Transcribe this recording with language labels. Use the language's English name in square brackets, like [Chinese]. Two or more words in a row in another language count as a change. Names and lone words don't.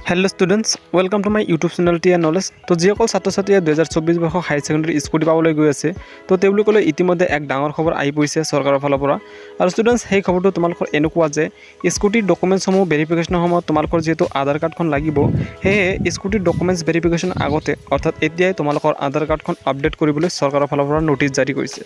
[English] hello students welcome to my YouTube channel T Knowledge. [Assamese] तो जिসকল ছাত্ৰ ছাত্ৰীয়ে 2024 বৰ্ষৰ [English] high secondary [Assamese] স্কুটি পাবলৈ গৈ আছে তো তেওঁলোকলৈ ইতিমধ্যে এক ডাঙৰ খবৰ আহি পৰিছে চৰকাৰৰ ফালৰ পৰা। আৰু স্টুডেন্টস সেই খবৰটো তোমালোকৰ এনেকুৱা যে স্কুটিৰ ডকুমেণ্টসমূহ ভেৰিফিকেশ্যনৰ সময়ত তোমালোকৰ যেহেতু আধাৰ কাৰ্ডখন লাগিব, সেয়ে স্কুটিৰ [English] documents verification [Assamese] আগতে অৰ্থাৎ এতিয়াই তোমালোকৰ আধাৰ কাৰ্ডখন আপডেট কৰিবলৈ চৰকাৰৰ ফালৰ পৰা নোটিছ জাৰি কৰিছে।